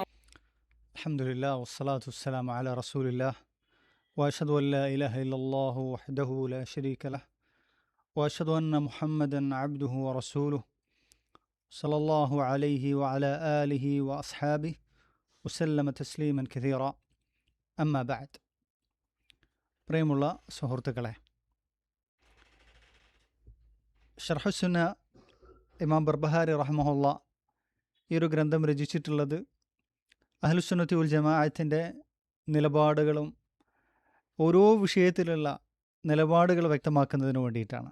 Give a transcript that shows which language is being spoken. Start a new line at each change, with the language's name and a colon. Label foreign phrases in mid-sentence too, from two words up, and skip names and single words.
Arabic: الحمد لله والصلاة والسلام على رسول الله وأشهد أن لا إله إلا الله وحده لا شريك له وأشهد أن محمدا عبده ورسوله صلى الله عليه وعلى آله وأصحابه وسلم تسليما كثيرا أما بعد.
Malayalam: പ്രിയമുള്ള സുഹൃത്തുക്കളെ, ഷർഹുസുന്ന ഇമാം ബർബഹാരി റഹ്മഹുള്ള ഈ ഒരു ഗ്രന്ഥം രചിച്ചിട്ടുള്ളത്
Arabic: أهل السنة والجماعة
Malayalam: നിലപാടുകളും ഓരോ വിഷയത്തിലുള്ള നിലപാടുകൾ വ്യക്തമാക്കുന്നതിന് വേണ്ടിയിട്ടാണ്.